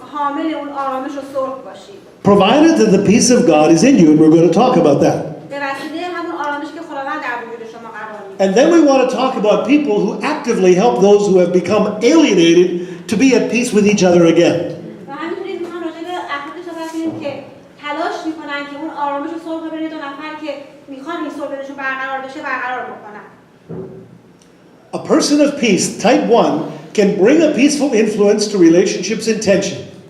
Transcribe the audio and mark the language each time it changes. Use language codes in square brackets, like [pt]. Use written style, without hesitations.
[fa] حامل اون آرامش و صلح باشید. [en] Provided that the peace of God is in you, and we're going to talk about that. [fa] به وسیله همون آرامشی که خداوند در وجود شما قرار میده. [en] And then we want to talk about people who actively help those who have become alienated to be at peace with each other again. [fa] و همینطوری میخوام راجع به افرادی صحبت کنیم که تلاش میکنن که اون آرامش و صلح بین دو نفر که میخوان این صلح بینشون برقرار بشه برقرار بکنن. [en] A person of peace, type 1, can bring a peaceful influence to relationships in tension.